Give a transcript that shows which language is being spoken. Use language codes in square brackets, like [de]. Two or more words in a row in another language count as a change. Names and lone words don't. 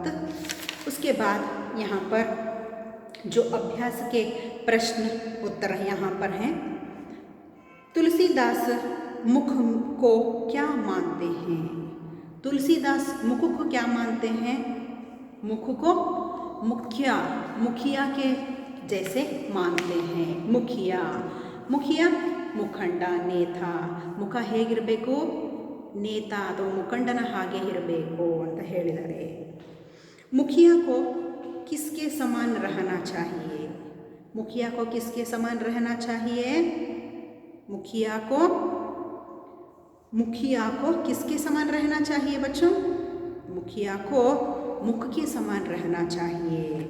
[hi] उसके बाद यहाँ पर जो अभ्यास के प्रश्न उत्तर यहाँ पर हैं. तुलसीदास मुख को क्या मानते हैं? तुलसीदास मुख को क्या मानते हैं? मुख को मुखिया के जैसे मानते हैं. [kn] ಮುಖಿಯ ಮುಖಂಡ, ನೇತ. ಮುಖ ಹೇಗಿರಬೇಕು, ನೇತ ಅಥವಾ ಮುಖಂಡನ ಹಾಗೆ ಇರಬೇಕು ಅಂತ ಹೇಳಿದ್ದಾರೆ. [hi] मुखिया को किसके समान रहना चाहिए? मुखिया को किसके समान रहना चाहिए? मुखिया को किसके समान रहना चाहिए बच्चों? मुखिया को मुख के समान रहना चाहिए.